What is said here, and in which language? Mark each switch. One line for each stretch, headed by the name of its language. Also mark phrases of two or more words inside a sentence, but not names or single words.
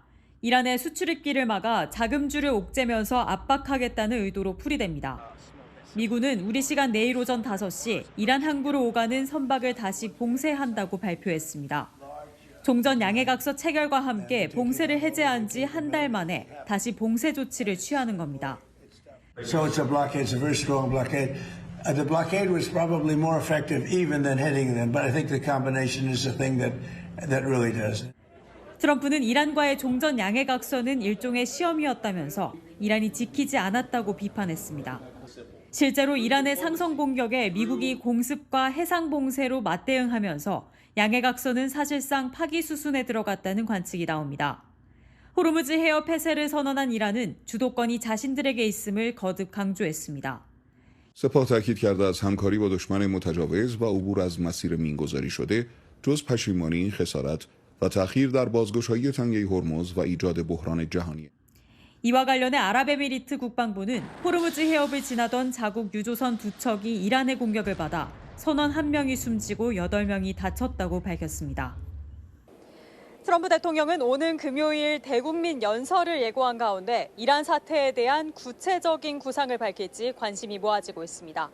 Korean: 이란의 수출입기를 막아 자금줄을 옥죄면서 압박하겠다는 의도로 풀이됩니다. 미군은 우리 시간 내일 오전 5시 이란 항구로 오가는 선박을 다시 봉쇄한다고 발표했습니다. 종전 양해각서 체결과 함께 봉쇄를 해제한 지 한 달 만에 다시 봉쇄 조치를 취하는 겁니다.
English: So it's a blockade. It's a very strong blockade. The blockade was probably more effective even than hitting them, but I think the combination is the thing that really does it.
Korean: 트럼프는 이란과의 종전 양해각서는 일종의 시험이었다면서 이란이 지키지 않았다고 비판했습니다. 실제로 이란의 상선 공격에 미국이 공습과 해상 봉쇄로 맞대응하면서 양해각서는 사실상 파기 수순에 들어갔다는 관측이 나옵니다. 호르무즈 해협 폐쇄를 선언한 이란은 주도권이 자신들에게 있음을 거듭 강조했습니다.
Persian: سپاه تاکید کرده از همکاری با دشمن متجاوز و عبور از مسیر مینگذاری شده جز پشیمانی این خسارت و تأخیر در بازگشایی تنگه هرمز و ایجاد بحران جهانی.
Korean: 이와 관련해 아랍에미리트 국방부는 호르무즈 해협을 지나던 자국 유조선 2척이 이란의 공격을 받아 선원 1명이 숨지고 8명이 다쳤다고 밝혔습니다. 트럼프 대통령은 오는 금요일 대국민 연설을 예고한 가운데 이란 사태에 대한 구체적인 구상을 밝힐지 관심이 모아지고 있습니다.